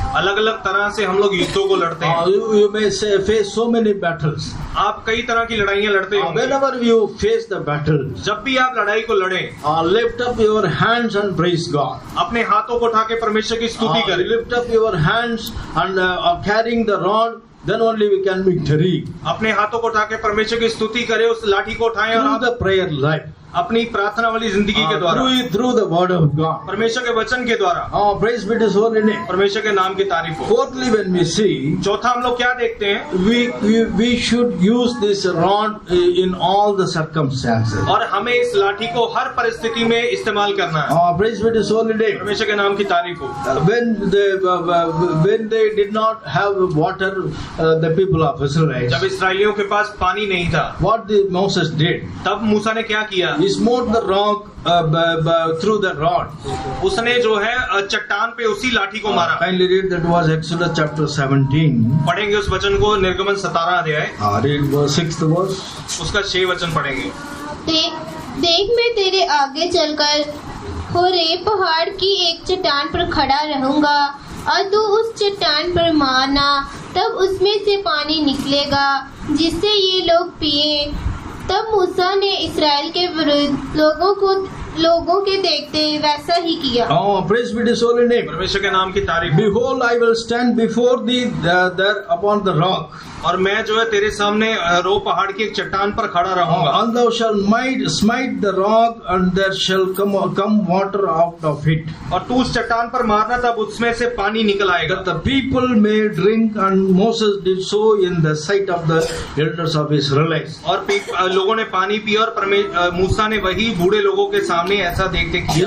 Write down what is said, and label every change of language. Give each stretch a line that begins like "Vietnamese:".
Hindi: अलग अलग तरह से हम लोग युद्धों को लड़ते हैं।
English: You may face so many battles.
Hindi: आप कई तरह की लड़ाइयाँ लड़ते हैं।
English: Whenever you face the battle,
Hindi: जब भी आप लड़ाई को लड़ें,
English: lift up your hands and praise God.
Hindi: अपने हाथों को उठा के परमेश्वर की स्तुति करें।
English: Lift up your hands and carrying the rod, then only we can victory.
Hindi: अपने हाथों को उठा के परमेश्वर की स्तुति करें, उस लाठी को उठाएं और
English: Through
Hindi: आप
English: the prayer life,
Hindi: अपनी प्रार्थना वाली जिंदगी के द्वारा,
English: through the word of God.
Hindi: परमेश्वर के वचन के द्वारा,
English: Praise be to His holy name.
Hindi: परमेश्वर के नाम की तारीफ हो।
English: Fourthly, when we see,
Hindi: चौथा हम लोग क्या देखते हैं?
English: we should use this rod in all the circumstances.
Hindi: और हमें इस लाठी को हर परिस्थिति में इस्तेमाल करना है।
English: Praise be to His holy name.
Hindi: परमेश्वर के नाम की तारीफ हो।
English: When they did not have water, the people of Israel,
Hindi: जब इसराइलियों के पास पानी नहीं था,
English: what Moses did,
Hindi: तब मूसा ने क्या किया?
English: he smote the rock through the rod.
Hindi: उसने जो है चट्टान पे उसी लाठी को मारा।
English: Kindly read, that was Exodus chapter 17.
Hindi: पढ़ेंगे उस वचन को, निर्गमन 17 अध्याय,
English: Read verse 6th verse.
Hindi: उसका 6 वचन पढ़ेंगे। देख मैं तेरे आगे चलकर होरेब पहाड़ की एक चट्टान पर खड़ा रहूंगा और तू उस चट्टान पर मारना, तब उसमें से पानी निकलेगा जिससे ये लोग पिए। तब मूसा ने इसराइल के विरुद्ध लोगों के देखते वैसा ही किया।
English: Praise be to His holy name.
Hindi: परमेश्वर के नाम की तारीफ।
English: Behold, I will stand before thee there upon the rock.
Hindi: और मैं जो है तेरे सामने रो पहाड़ की एक चट्टान पर खड़ा रहूंगा।
English: And thou shalt smite the rock, and there shall come water out of it,
Hindi: और तू उस चट्टान पर मारना, तब उसमें से पानी निकल आएगा।
English: that the people may drink. And Moses did so in the sight of the elders of Israelites.
Hindi: और लोगों ने पानी पिया, और मूसा ने वही बूढ़े लोगों के सामने ऐसा देखते किया।